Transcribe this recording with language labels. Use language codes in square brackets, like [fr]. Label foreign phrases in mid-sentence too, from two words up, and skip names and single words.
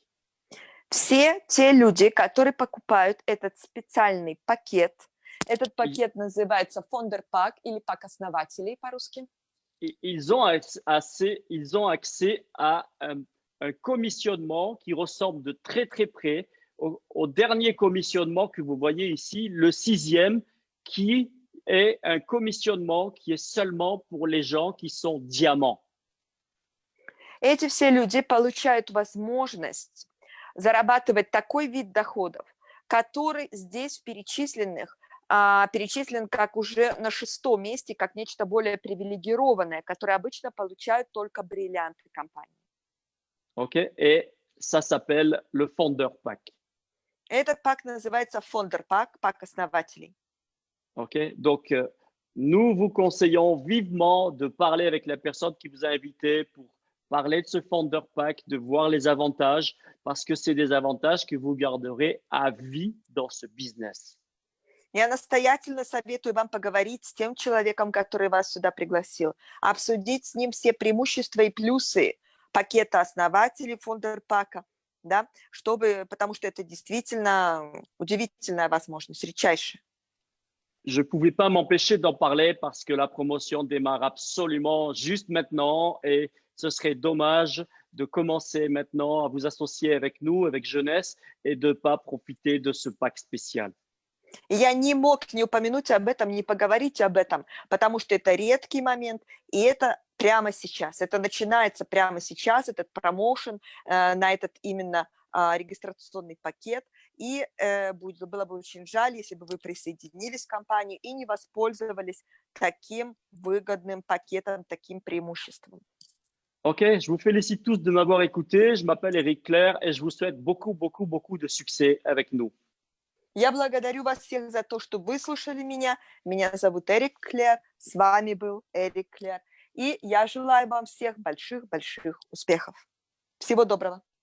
[ru] Все те люди, которые покупают этот специальный пакет, этот пакет называется Founder Pack или пак основателей по-русски. [fr] Ils ont accès à un commissionnement qui ressemble de très très près au dernier commissionnement que vous voyez ici, le 6e, qui est un commissionnement qui est seulement pour les gens qui sont diamants. [ru] Эти все люди получают возможность зарабатывать такой вид доходов, который здесь перечислен как уже на 6-м месте, как нечто более привилегированное, которое обычно получают только бриллианты компании. Okay? [fr] Et ça s'appelle le Founder Pack. [ru] Этот пак называется Founder Pack, пак основателей. Okay? [fr] Donc, nous vous conseillons vivement de parler avec la personne qui vous a invité pour parler de ce Founder Pack, de voir les avantages, parce que c'est des avantages que vous garderez à vie dans ce business. [ru] Я настоятельно советую вам поговорить с тем человеком, который вас сюда пригласил, обсудить с ним все преимущества и плюсы пакета основателей Founder Pack, да, потому что это действительно удивительная возможность, редчайшая. [fr] Je ne pouvais pas m'empêcher d'en parler parce que la promotion démarre absolument juste maintenant et ce serait dommage de commencer maintenant à vous associer avec nous, avec Jeunesse, et de ne pas profiter de ce pack spécial. [ru] И я не мог не упомянуть об этом, не поговорить об этом, потому что это редкий момент, и это прямо сейчас. Это начинается прямо сейчас, этот промоушен на этот именно регистрационный пакет. И было бы очень жаль, если бы вы присоединились к компании и не воспользовались таким выгодным пакетом, таким преимуществом. [fr] Ok, je vous félicite tous de m'avoir écouté. Je m'appelle Eric Clair et je vous souhaite beaucoup, beaucoup, beaucoup de succès avec nous. [ru] Я благодарю вас всех за то, что выслушали меня. Меня зовут Эрик Клер, с вами был Эрик Клер. И я желаю вам всех больших-больших успехов. Всего доброго.